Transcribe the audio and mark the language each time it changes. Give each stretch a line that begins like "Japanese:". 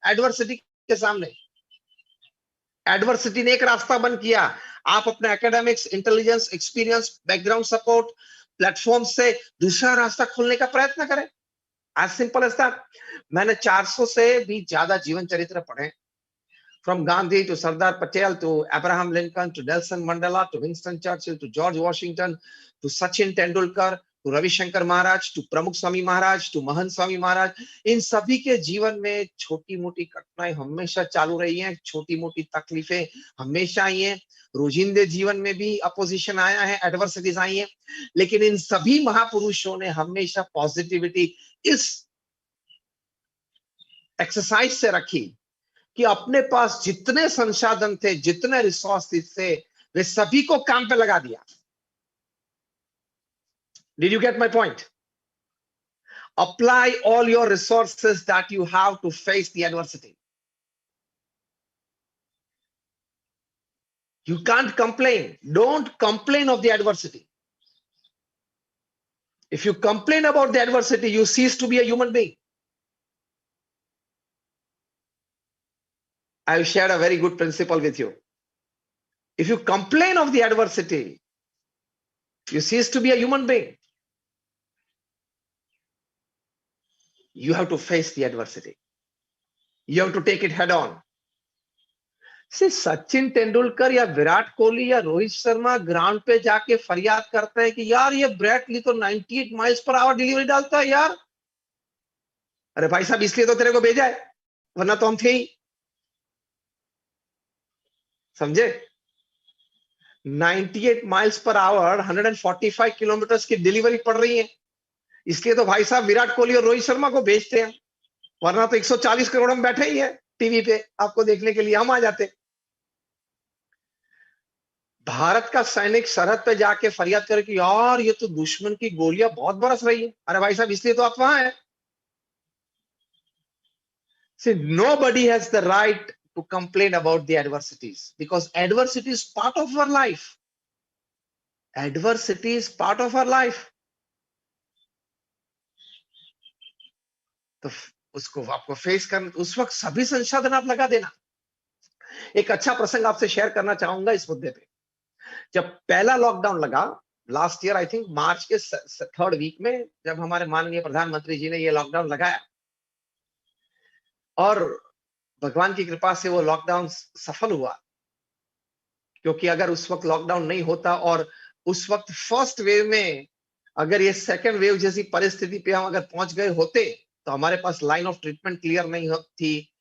Hindi: Adversity के सामने adversity ने एक रास्ता बंद किया. आप अपने academics, intelligence, experience, background support, platform से दूसरा रास्ता खोलने का प्रयत्न करें.
English: As simple as that.
Hindi: मैंने 400 से भी ज्यादा जीवन चरित्र पढ़े.
English: From Gandhi to Sardar Patel to Abraham Lincoln to Nelson Mandela to Winston Churchill to George Washington to Sachin Tendulkar to Ravi Shankar Maharaj to Pramukh Swami Maharaj to Mahant Swami Maharaj.
Hindi: इन सभी के जीवन में छोटी मोटी घटनाएं हमेशा चालू रही हैं, छोटी मोटी तकलीफें हमेशा आई हैं. रोजिंदे जीवन में भी अपोजिशन आया है, एडवर्सिटीज आई हैं, लेकिन इन सभी महापुरुषों ने हमेशा पॉजिटिविटी इस एक्सरसाइज से रखी कि अपने पास जितने संसाधन थे, जितने रिसोर्सेस थे, वे सभी को काम पे लगा दिया.
English: Did you get my point? Apply all your resources that you have to face the adversity. You can't complain. Don't complain of the adversity. If you complain about the adversity, you cease to be a human being. I've shared a very good principle with you. If you complain of the adversity, you cease to be a human being. You have to face the adversity. You have to take it head on.
Hindi: See, Sachin Tendulkar या विराट कोहली या Rohit Sharma ground पे जाके फरियाद करते हैं कि यार ये ब्रैट ली तो 98 माइल्स पर आवर डिलीवरी डालता है यार. अरे भाई साहब, इसलिए तो तेरे को भेजा है, वरना तो हम थे ही. समझे? 98 माइल्स पर आवर 145 किलोमीटर की डिलीवरी पड़ रही है, इसलिए तो भाई साहब विराट कोहली और रोहित शर्मा को भेजते हैं, वरना तो 140 करोड़ में बैठे ही है टीवी पे आपको देखने के लिए, हम आ जाते. भारत का सैनिक सरहद पे जाके फरियाद करे कि यार ये तो दुश्मन की गोलियां बहुत बरस रही है. अरे भाई साहब, इसलिए तो आप वहां हैं.
English: See, nobody has the right to complain about the adversities, because adversity is part of our life. Adversity is part of our life.
Hindi: तो उसको आपको फेस करना, उस वक्त सभी संसाधन आप लगा देना. एक अच्छा प्रसंग आपसे शेयर करना चाहूंगा इस मुद्दे पे। जब पहला लॉकडाउन लगा last year,
English: I think
Hindi: March के 3rd वीक में, जब हमारे माननीय प्रधानमंत्री जी ने ये लॉकडाउन लगाया, और भगवान की कृपा से वो लॉकडाउन सफल हुआ, क्योंकि अगर उस वक्त लॉकडाउन नहीं होता और उस वक्त फर्स्ट वेव में अगर ये सेकंड वेव जैसी परिस्थिति पे हम अगर पहुंच गए होते, तो हमारे पास लाइन ऑफ ट्रीटमेंट क्लियर नहीं थी।